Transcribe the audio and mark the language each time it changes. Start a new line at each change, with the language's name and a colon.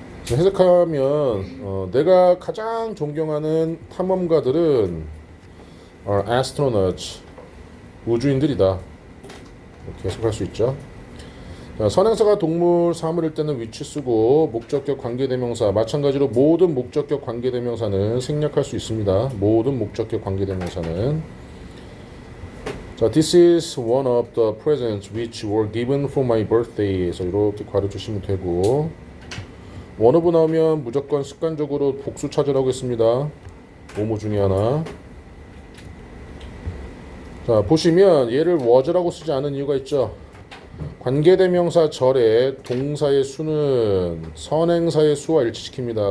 Korean: 해석하면 내가 가장 존경하는 탐험가들은 astronauts, 우주인들이다. 이렇게 해석할 수 있죠. 자, 선행사가 동물, 사물일 때는 which 쓰고 목적격 관계대명사 마찬가지로 모든 목적격 관계대명사는 생략할 수 있습니다. 모든 목적격 관계대명사는.
English: 자, this is one of the presents which were given for my birthday.
Korean: 그래서 이렇게 괄호 주시면 되고, 원어브 나오면 무조건 습관적으로 복수 찾으라고 했습니다. 뭐뭐 중에 하나. 자, 보시면 얘를 was라고 쓰지 않은 이유가 있죠. 관계대명사 절에 동사의 수는 선행사의 수와 일치시킵니다.